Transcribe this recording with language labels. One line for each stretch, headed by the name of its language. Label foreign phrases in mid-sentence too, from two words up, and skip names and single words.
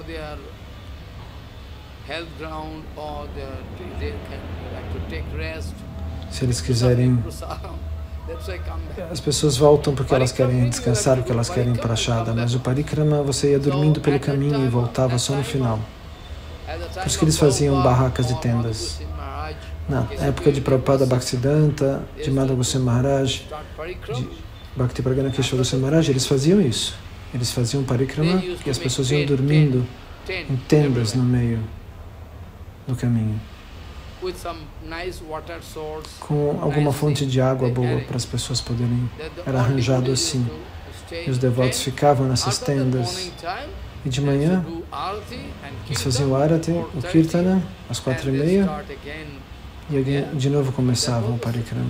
Portuguese: Se eles quiserem, as pessoas voltam porque elas querem descansar, porque elas querem ir para a Shada, mas o parikrama você ia dormindo pelo caminho e voltava só no final. Por isso que eles faziam barracas e tendas. Na época de Prabhupada Bhaktisiddhanta, de Madhava Goswami Maharaj, de Bhakti Pragana Keshava Goswami Maharaj, eles faziam isso. Eles faziam parikrama e as pessoas iam dormindo em tendas no meio do caminho, com alguma fonte de água boa para as pessoas poderem. Era arranjado assim. E os devotos ficavam nessas tendas. E de manhã, eles faziam o Arati, o Kirtana, às 4h30, e de novo começavam o Parikrama.